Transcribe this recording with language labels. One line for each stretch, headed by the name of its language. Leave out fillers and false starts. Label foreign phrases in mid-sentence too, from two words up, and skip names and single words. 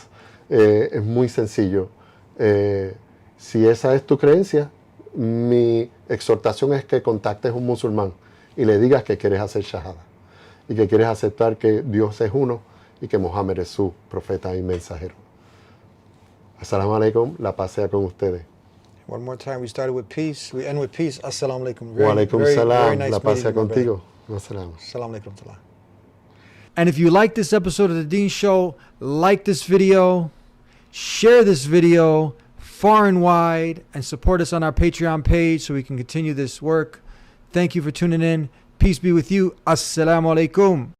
Spanish: Es muy sencillo. Si esa es tu creencia, mi exhortación es que contactes a un musulmán y le digas que quieres hacer shahada y que quieres aceptar que Dios es uno y que Muhammad es su profeta y mensajero.
Arabic: السلام عليكم,
Spanish: la paz sea con ustedes.
English: One more time, we started with peace, we end with peace.
Arabic: السلام عليكم. وعليكم السلام,
Spanish: la paz sea contigo.
Arabic: Assalamu alaikum.
English: And if you like this episode of the Deen Show, like this video, share this video far and wide, and support us on our Patreon page so we can continue this work. Thank you for tuning in. Peace be with you.
Arabic: السلام عليكم.